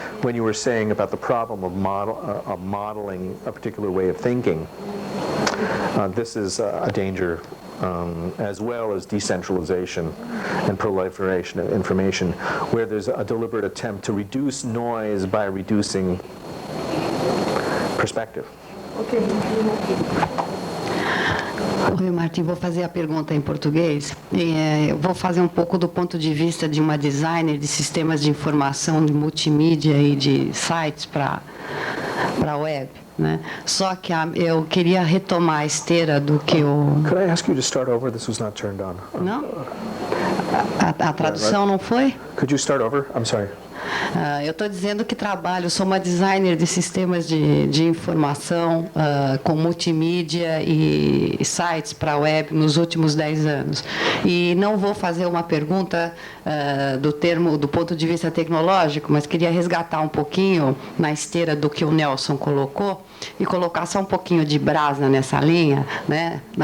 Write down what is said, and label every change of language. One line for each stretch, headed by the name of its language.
English: When you were saying about the problem of modeling a particular way of thinking, this is a danger, as well as decentralization and proliferation of information, where there's a deliberate attempt to reduce noise by reducing perspective.
Portuguese: Oi, Martim, vou fazer a pergunta em português. Eu vou fazer um pouco do ponto de vista de uma designer de sistemas de informação, de multimídia e de sites para a web, né? Só que eu queria retomar a esteira do que o...
English: Could I ask you to start over? This was not turned on.
Portuguese: Não? A tradução não foi?
English: Could you start over? I'm sorry.
Portuguese: Eu estou dizendo que sou uma designer de sistemas de informação com multimídia e sites para a web nos últimos 10 anos. E não vou fazer uma pergunta do ponto de vista tecnológico, mas queria resgatar um pouquinho na esteira do que o Nelson colocou e colocar só um pouquinho de brasa nessa linha, né?